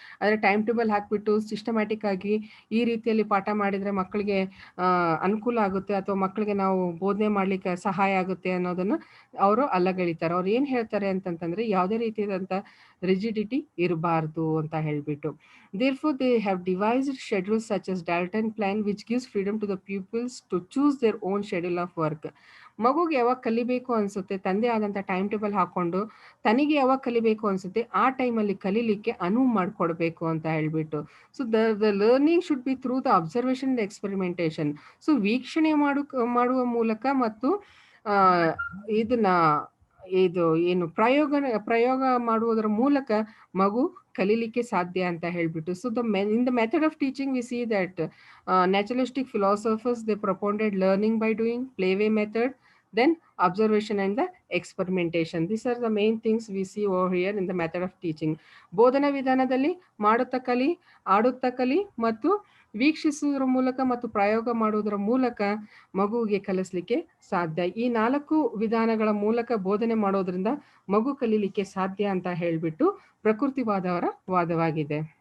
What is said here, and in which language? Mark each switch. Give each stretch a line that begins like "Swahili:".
Kannada: ಅಂದರೆ time table ಹಾಕಿಬಿಟ್ಟು systematic ಆಗಿ ಈ ರೀತಿಯಲ್ಲಿ ಪಾಠ ಮಾಡಿದರೆ ಮಕ್ಕಳಿಗೆ ಅನುಕೂಲ ಆಗುತ್ತೆ ಅಥವಾ ಮಕ್ಕಳಿಗೆ ನಾವು ಬೋಧನೆ ಮಾಡಲಿಕ್ಕೆ ಸಹಾಯ ಆಗುತ್ತೆ ಅನ್ನೋದನ್ನು ಅವರು ಅಲ್ಲಗಳಿತಾರೆ. ಅವ್ರು ಏನು ಹೇಳ್ತಾರೆ ಅಂತಂತಂದರೆ ಯಾವುದೇ ರೀತಿಯಾದಂಥ ರಿಜಿಡಿಟಿ ಇರಬಾರ್ದು ಅಂತ ಹೇಳಿಬಿಟ್ಟು.
English: Therefore, they have devised schedules such as Dalton Plan, which gives freedom to the pupils to choose their own schedule of work.
Kannada: ಮಗುಗೆ ಯಾವಾಗ ಕಲಿಬೇಕು ಅನಿಸುತ್ತೆ ತಂದೆ ಆದಂಥ ಟೈಮ್ ಟೇಬಲ್ ಹಾಕ್ಕೊಂಡು ತನಗೆ ಯಾವಾಗ ಕಲಿಬೇಕು ಅನಿಸುತ್ತೆ ಆ ಟೈಮಲ್ಲಿ ಕಲೀಲಿಕ್ಕೆ ಅನುವು ಮಾಡಿಕೊಡ್ಬೇಕು ಅಂತ ಹೇಳಿಬಿಟ್ಟು.
English: So the learning should be through the observation experimentation.
Kannada: So ವೀಕ್ಷಣೆ ಮಾಡುವ ಮೂಲಕ ಮತ್ತು ಆ, ಇದನ್ನ ಇದು ಏನು ಪ್ರಯೋಗ ಮಾಡುವುದರ ಮೂಲಕ ಮಗು ಕಲೀಲಿಕ್ಕೆ ಸಾಧ್ಯ ಅಂತ ಹೇಳ್ಬಿಟ್ಟು.
English: So in the method of teaching we see that naturalistic philosophers they propounded learning by doing, playway method, then observation and the experimentation. These are the main things we see over here in the method of teaching.
Kannada: ಬೋಧನಾ ವಿಧಾನದಲ್ಲಿ ಮಾಡುತ್ತಾ ಕಲಿ, ಆಡುತ್ತಾ ಕಲಿ ಮತ್ತು ವೀಕ್ಷಿಸುವುದರ ಮೂಲಕ ಮತ್ತು ಪ್ರಯೋಗ ಮಾಡುವುದರ ಮೂಲಕ ಮಗುವಿಗೆ ಕಲಿಸ್ಲಿಕ್ಕೆ ಸಾಧ್ಯ. ಈ 4 ವಿಧಾನಗಳ ಮೂಲಕ ಬೋಧನೆ ಮಾಡೋದ್ರಿಂದ ಮಗು ಕಲೀಲಿಕ್ಕೆ ಸಾಧ್ಯ ಅಂತ ಹೇಳ್ಬಿಟ್ಟು ಪ್ರಕೃತಿವಾದವರ ವಾದವಾಗಿದೆ.